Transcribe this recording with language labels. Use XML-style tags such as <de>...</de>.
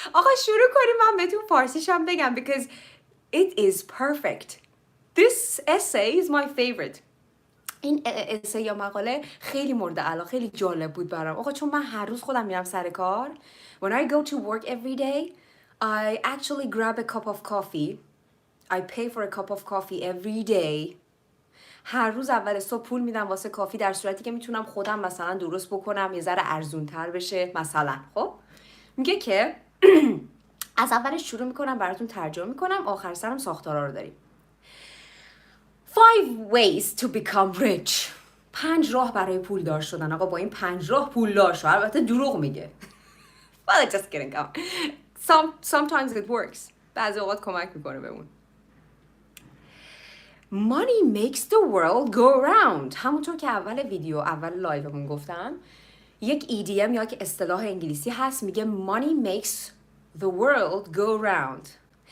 <fa>آقا شروع کنیم من بهتون فارسیشم بگم</fa> <en>because it is perfect. This essay is my favorite.</en> <fa>این اسه یا مقاله خیلی مورد علاقه، خیلی جالب بود برام. آقا چون من هر روز خودم میرم سر کار.</fa> <en>When I go to work every day, I actually grab a cup of coffee. I pay for a cup of coffee every day.</en> <fa>هر روز اول صبح پول میدم واسه کافی در صورتی که میتونم خودم مثلا درست بکنم یه ذره ارزون تر بشه مثلا. خب میگه که از اولش شروع میکنم براتون ترجمه میکنم، آخر سرم ساختارا رو داریم.</fa> <en>5 ways to become rich.</en> <fa>5 راه برای پولدار شدن. آقا با این 5 راه پولدار شو. البته دروغ میگه.</fa> <en>Well, just kidding. Sometimes it works.</en> <fa>بعضی اوقات کمک میکنه بهمون.</fa> <en>Money makes the world go round.</en> <fa>همونطور که اول لایومون گفتم، یک idiom یا یک اصطلاح انگلیسی هست میگه</fa> <en>money makes the world go round.</en>